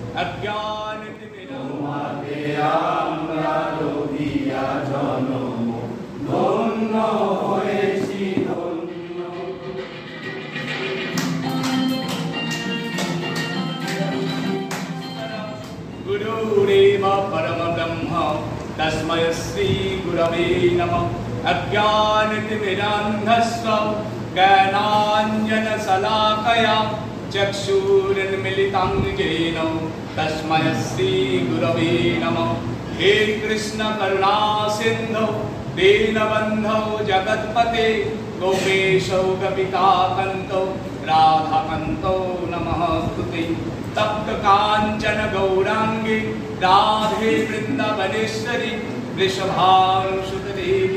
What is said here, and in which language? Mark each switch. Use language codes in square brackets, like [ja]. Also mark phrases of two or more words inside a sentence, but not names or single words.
[bn] তোমাতে আমরা লোভিয়া জনম ধন্য হয়েছি ধন্য [sa] গুরুরেব পরম ব্রহ্ম তস্মৈ শ্রী গুরবে নমঃ অজ্ঞানতিমিরান্ধস্ব জ্ঞানাঞ্জনশলাকয়া चक्षुरुन्मिलितं येन तस्मै श्री गुरवे नमः हे कृष्ण करुणा सिन्धो दीनबन्धो जगत्पते गोपेशो गोपिकाकान्तो राधाकान्तो नमस्तुते तप्त काञ्चन गौराङ्गी राधे वृन्दावनेश्वरी वृषभानुसुतदेवी